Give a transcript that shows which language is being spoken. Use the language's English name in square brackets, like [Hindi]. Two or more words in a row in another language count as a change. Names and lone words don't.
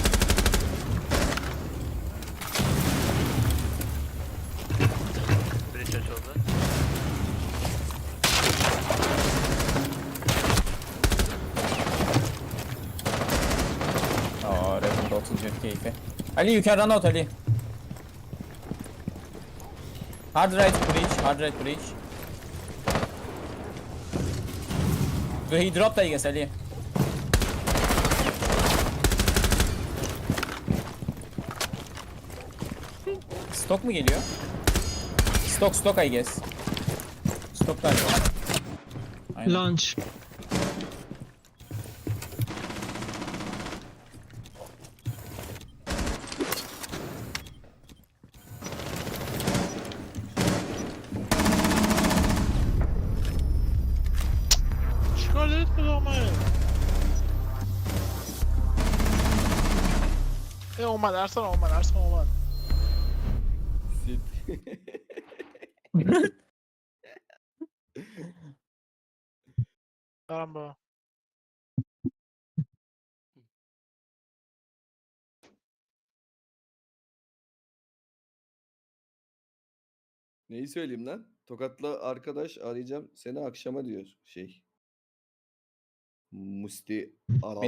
[Turkish] Bridge açıldı. Aa, Red Bull'da 34 keyfi. [English] Ali you can run out Ali. Hard right breach, hard right breach. So he dropped I guess Ali. [Turkish] Stok mu geliyor? [English] Stok I guess. [Turkish] Stok galiba. Aynen. [English] Launch. [Persian] چیکار دارید به اومد ارسلان اومد دارم با [Turkish] Neyi söyleyeyim lan? Tokatlı arkadaş arayacağım seni akşama diyor şey. Musti Aral.